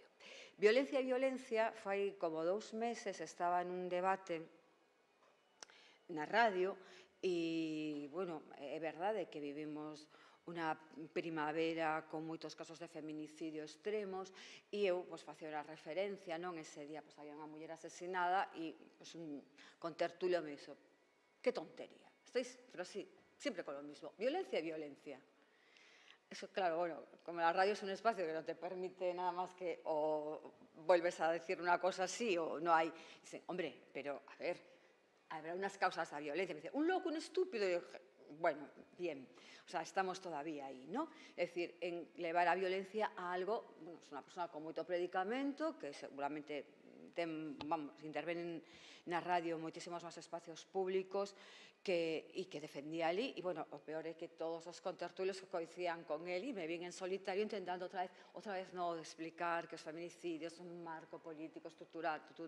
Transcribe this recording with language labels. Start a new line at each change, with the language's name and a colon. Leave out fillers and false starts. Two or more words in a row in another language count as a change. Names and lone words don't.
Galician: Violencia e violencia, fai como 2 meses estaba en un debate na radio e, é verdade que vivimos unha primavera con moitos casos de feminicidio extremos e eu facía unha referencia, ese día había unha muller asesinada e un contertulio me dixo, que tontería, estáis, pero sí, sempre
Spanish: con lo mismo,
Galician: violencia e violencia.
Spanish: Eso, claro, como la radio es un espacio que no te permite nada más que o vuelves a decir una cosa así o no hay. Dicen, hombre, pero a ver, habrá unas causas de violencia. Me dice, un loco, un estúpido. Y yo, bueno, bien, o sea, estamos todavía aí, ¿no?
Galician: É dicir, en levar a violencia a algo, es unha persona con moito predicamento, que seguramente intervenen na radio moitísimos máis espacios públicos e que defendía ali, e, o peor é que todos os contertulios que coincidían con él e me vin en solitario intentando outra vez explicar que os feminicidios son un marco político estructural,